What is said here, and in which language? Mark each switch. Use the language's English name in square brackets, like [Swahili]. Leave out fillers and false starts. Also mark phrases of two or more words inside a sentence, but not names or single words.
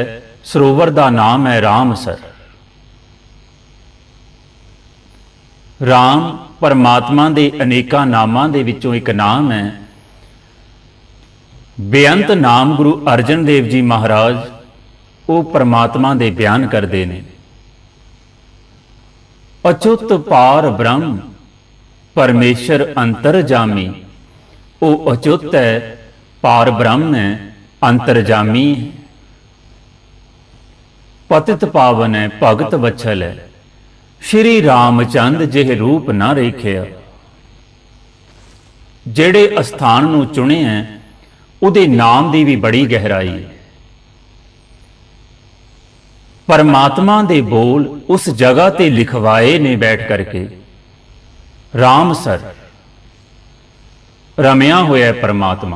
[Hindi] सरोवर का नाम है रामसर। [Punjabi] ਰਾਮ ਪਰਮਾਤਮਾ ਦੇ ਅਨੇਕਾਂ ਨਾਮਾਂ ਦੇ ਵਿਚੋਂ ਇੱਕ ਨਾਮ ਹੈ। ਬੇਅੰਤ ਨਾਮ ਗੁਰੂ ਅਰਜਨ ਦੇਵ ਜੀ ਮਹਾਰਾਜ ਉਹ ਪਰਮਾਤਮਾ ਦੇ ਬਯਾਨ ਕਰਦੇ ਹਨ। ਅਚੁਤ ਪਾਰ ਬ੍ਰਹਮ ਪਰਮੇਸੁਰ ਅੰਤਰਜਾਮੀ। [Hindi] वो अचुत है, पार ब्रह्म है, अंतरजामी है, पतित पावन है, भगत वत्सल है। [Punjabi] ਸ੍ਰੀ ਰਾਮਚੰਦ ਜਿਹ ਰੂਪ ਨਾ ਰੇਖਿਆ। ਜਿਹੜੇ ਅਸਥਾਨ ਨੂੰ ਚੁਣੇ ਹਨ ਉਹਦੇ ਨਾਮ ਕੀ ਭੀ ਬੜੀ ਗਹਿਰਾਈ ਹੈ। ਪਰਮਾਤਮਾ ਦੇ ਬੋਲ ਉਸ ਜਗ੍ਹਾ ਤੇ ਲਿਖਵਾਏ ਨੇ ਬੈਠ ਕਰਕੇ। ਰਾਮਸਰ ਰਮਿਆ ਹੋਇਆ ਪਰਮਾਤਮਾ।